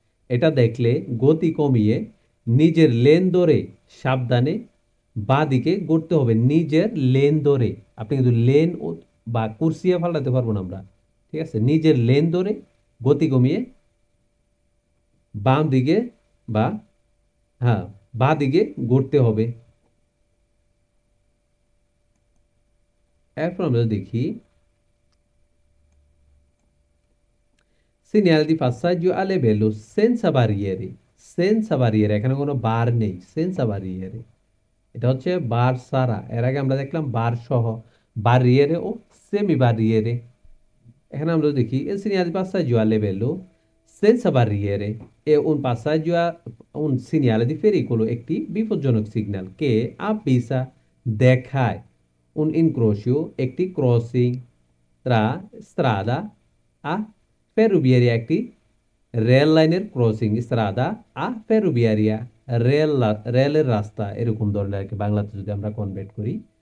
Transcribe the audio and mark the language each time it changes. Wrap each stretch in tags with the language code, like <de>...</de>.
<bn>এটা দেখলে গতি কমিয়ে নিজের লেন ধরে সাবধানে বাঁ দিকে ঘুরতে হবে। নিজের লেন ধরে, আপনি কিন্তু লেন বা কুর্সিয়া পাল্টাতে পারবো না আমরা, ঠিক আছে? নিজের লেন ধরে গতি কমিয়ে বাম দিকে বা হ্যাঁ বাঁ দিকে ঘুরতে হবে। এরপর আমরা দেখি segnale di passaggio a livello senza barriere। senza barriere, এখানে কোনো বার নেই, senza barriere। এটা হচ্ছে বার সারা। এর আগে আমরা দেখলাম বার সহ, barriere ও সেমি barriere। এখানে আমরা দেখি</bn> <it>il segnale di passaggio a livello senza barriere è un passaggio a un segnale di pericolo,</it> <bn>একটি বিপজ্জনক সিগন্যাল। কে avvisa, দেখায়,</bn> <it>un incrocio,</it> <bn>একটি crossing,</bn> <it>tra strada a ferroviaria,</it> <bn>একটি রেল লাইনের ক্রসিং,</bn> <it>strada a ferroviaria,</it> <bn>রেলের রাস্তা, এরকম ধরনের আর কি, বাংলাতে যদি আমরা কনভার্ট করি।</bn>